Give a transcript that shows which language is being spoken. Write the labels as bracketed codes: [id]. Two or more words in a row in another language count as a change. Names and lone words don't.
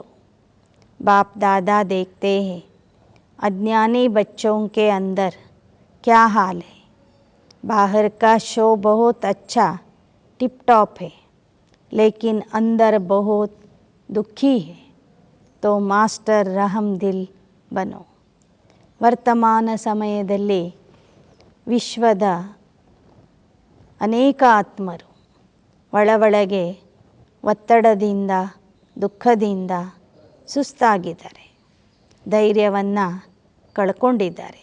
[hi] बाप दादा देखते हैं अज्ञानी बच्चों के अंदर क्या हाल है. बाहर का शो बहुत अच्छा टिप टॉप है लेकिन अंदर बहुत दुखी है. तो मास्टर रहम दिल बनो. [kn] ವರ್ತಮಾನ ಸಮಯದಲ್ಲಿ ವಿಶ್ವದ ಅನೇಕ ಆತ್ಮರು ಒಳಗೆ ಒತ್ತಡದಿಂದ, ದುಃಖದಿಂದ ಸುಸ್ತಾಗಿದ್ದಾರೆ, ಧೈರ್ಯವನ್ನು ಕಳ್ಕೊಂಡಿದ್ದಾರೆ.